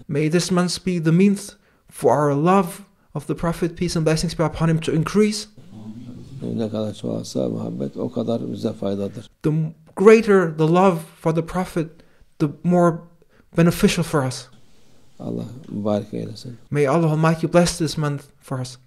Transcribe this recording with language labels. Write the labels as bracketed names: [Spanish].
[English] May this month be the means for our love of the Prophet, peace and blessings be upon him, to increase. [Turkish] Ne kadar çoğalsa muhabbet o kadar bize faydadır. [English] The greater the love for the Prophet, the more beneficial for us. [Turkish] Allah mübarek eylesin. [English] May Allah Almighty bless this month for us.